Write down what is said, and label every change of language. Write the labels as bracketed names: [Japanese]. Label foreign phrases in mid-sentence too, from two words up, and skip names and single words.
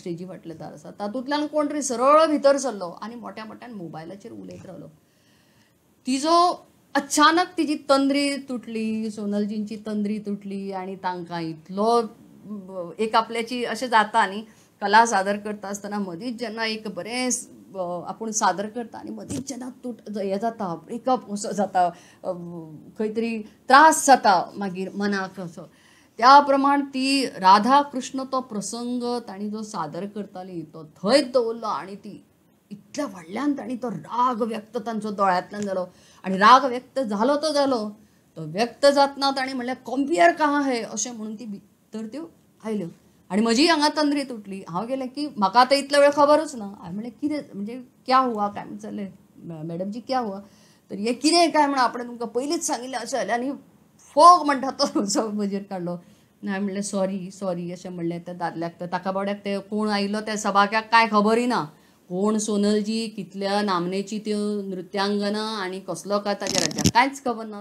[Konkani] स्टेजी फाटलें दार आसा तातूंतल्यान कोण तरी सरळ भितर सरलो आनी मोठ्या मोठ्यान मोबायलाचेर उलयत रावलो तिजो अचानक तिची तंद्री तुटली सोनलजींची तंद्री तुटली आनी तांकां इतलो एक आपल्याची अशें जाता न्ही कला सादर करता आसतना मदींच जेन्ना एक बरें आपूण सादर करता आनी मदींच जेन्ना हें जाता ब्रेकअप असो जाता खंय तरी त्रास जाता मागीर मनाक असो त्या प्रमाण ती राधा कृष्ण तो प्रसंग ताणी जो सादर करताली तो थंयच दवरलो आणि ती इतल्या व्हडल्यान ताणी तो राग व्यक्त तांचो दोळ्यांतल्यान जालो आणि राग व्यक्त जालो तो व्यक्त जातना ताणी म्हणलें [Hindi] कंपेयर कहा है [Konkani] अशें म्हणून ती भितर त्यो आयल्यो आणि म्हजी हांगा तंद्री तुटली. हांव गेलें की म्हाका आतां इतले वेळ खबरूच ना. हांवें म्हणलें कितें म्हणजे [Hindi] क्या हुआ [Konkani] काय विचारलें [Hindi] मॅडम जी क्या हुआ [Konkani] तर हे कितें काय म्हणून आपणें तुमकां पयलींच सांगिल्लें अशें जालें आनी फोग म्हणटा तो म्हजेर काडलो. हांवें म्हणलें सॉरी अशें म्हणलें त्या दादल्याक ताका बावड्याक ते कोण आयिल्लो त्या सभाक्याक कांय खबरय ना कोण सोनलजी कितल्या नामनेची त्यो नृत्यांगना आनी कसलो काय ताच्या राज्याक कांयच खबर ना.